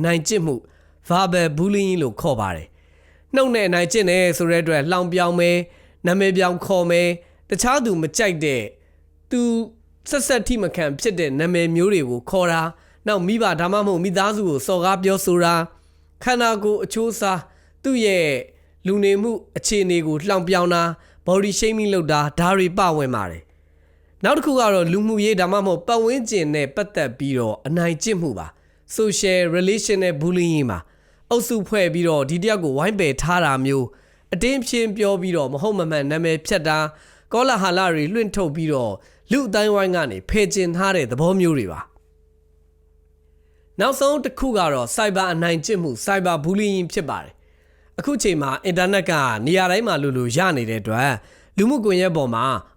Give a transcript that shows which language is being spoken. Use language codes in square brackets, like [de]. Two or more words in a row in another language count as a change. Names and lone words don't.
[my] နိုင်ကျင့်မှု [en] verbal bullying [my] လို့ခေါ်ပါတယ်နှုတ်နဲ့အနိုင်ကျင့်တယ်ဆိုတဲ့အတွက်လှောင်ပြောင်မယ်နာမည်ပြောင်ခေါ်မယ်တခြားသူ မကြိုက်တဲ့သူဆက်ထိမခံဖြစ်တဲ့နာမည်မျိုးတွေကိုခေါ်တာနောက်မိဘဒါမှမဟုတ်မိသားစုကိုစော်ကားပြောဆိုတာခန္ဓာကိုယ်အချိုးအစားသူ့ရဲ့လူနေမှုအခြေအနေကိုလှောင်ပြောင်တာ [en] body shaming [my] လုပ်တာဒါတွေပဝင်ပါတယ်နောက်တစ်ခုကတော့လူမှုရေးဒါမှမဟုတ်ပတ်ဝန်းကျင်နဲ့ပတ်သက်ပြီးတော့အနိုင်ကျင့်မှုပါ [en] social relational bullying [my] မှာအုပ်စုဖွဲ့ပြီးတော့ဒီတယောက်ကိုဝိုင်းပယ်ထားတာမျိုးအတင်းဖြင်းပြောပြီးတော့မဟုတ်မမှန်နာမည်ဖြတ်တာ ကောလာဟာလတွေလွှင့်ထုတ်ပြီးတော့လူအတိုင်းဝိုင်းကနေဖယ်ကျင်ထားတဲ့သဘောမျိုးတွေပါနောက်ဆုံးတစ်ခုကတော့ cyber အနိုင်ကျင့်မှု [en] cyber bullying [my] ဖြစ်ပါတယ်အခုချိန်မှာအင်တာနက်ကနေရာတိုင်းမှာလူရနေတဲ့အတွက်လူမှုကွန်ရက်ပေါ်မှာမ